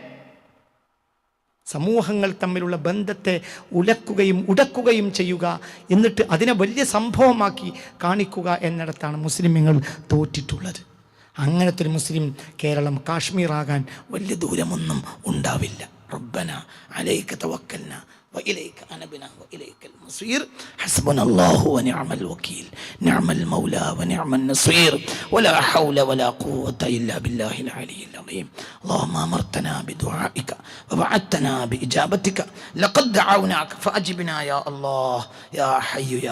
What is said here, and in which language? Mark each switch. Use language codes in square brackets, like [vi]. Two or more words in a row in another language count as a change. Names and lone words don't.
[ml] സമൂഹങ്ങൾ തമ്മിലുള്ള ബന്ധത്തെ ഉടക്കുകയും ചെയ്യുക, എന്നിട്ട് അതിനെ വലിയ സംഭവമാക്കി കാണിക്കുക എന്നിടത്താണ് മുസ്ലിമുകൾ തോറ്റിട്ടുള്ളത്. അങ്ങനത്തെ ഒരു മുസ്ലിം കേരളം കാശ്മീറാകാൻ വലിയ ദൂരമൊന്നും ഉണ്ടാവില്ല. [ar] ربنا عليك توكلنا وإليك أنبنا وإليك المصير حسبنا الله ونعم الوكيل نعم المولى ونعم النصير ولا حول ولا قوة إلا بالله العلي العظيم اللهم أمرتنا بدعائك ووعدتنا بإجابتك لقد دعوناك فأجبنا يا الله يا حي يا